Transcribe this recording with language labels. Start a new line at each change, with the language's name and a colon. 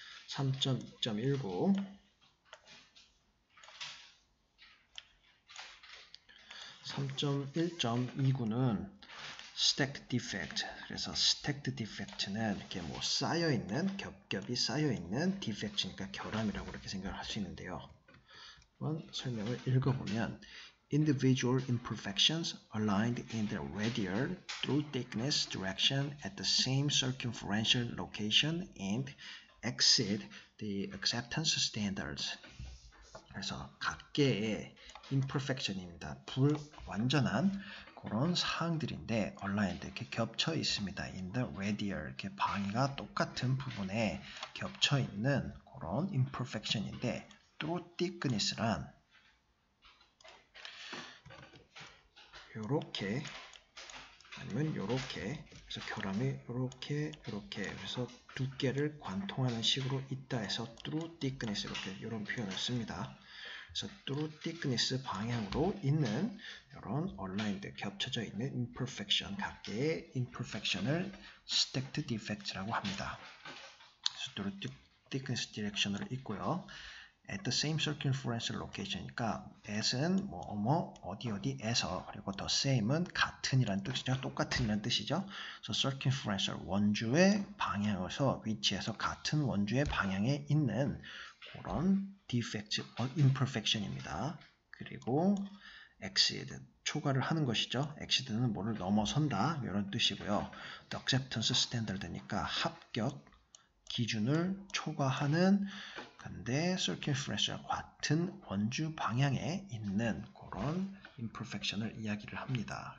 Korean: 3.2.19 3.1.29는 stacked defect. 그래서 stacked defect는 이렇게 뭐 쌓여있는, 겹겹이 쌓여있는 defect니까 결함이라고 이렇게 생각을 할 수 있는데요. 한번 설명을 읽어보면
English: individual imperfections aligned in the radial through thickness direction at the same circumferential location and exceed the acceptance standards.
Korean: 그래서 각계의 imperfection입니다. 불완전한 그런 사항들인데 aligned 이렇게 겹쳐 있습니다. in the radial 이렇게 방위가 똑같은 부분에 겹쳐 있는 그런 imperfection인데 through thickness란 요렇게 아니면 요렇게, 그래서 결함이 요렇게 그래서 두께를 관통하는 식으로 있다 해서 through thickness 이렇게 이런 표현을 씁니다. 그래서 through thickness 방향으로 있는 이런 aligned 겹쳐져 있는 imperfection, 각계의 imperfection을 stacked defects라고 합니다. 그래서 through thickness direction으로 있고요.
English: at the same circumferential location
Korean: 이니까 at은 어디에서, 그리고 the same은 같은이라는 뜻이죠. 똑같은이라는 뜻이죠. 그래서 circumferential 원주의 방향에서, 위치에서 같은 원주의 방향에 있는 그런 defect, imperfection입니다. 그리고 exceed, 초과를 하는 것이죠. exceed는 뭐를 넘어선다 이런 뜻이고요. the acceptance standard니까 합격 기준을 초과하는, 근데 circumferential 같은 원주 방향에 있는 그런 imperfection을 이야기를 합니다.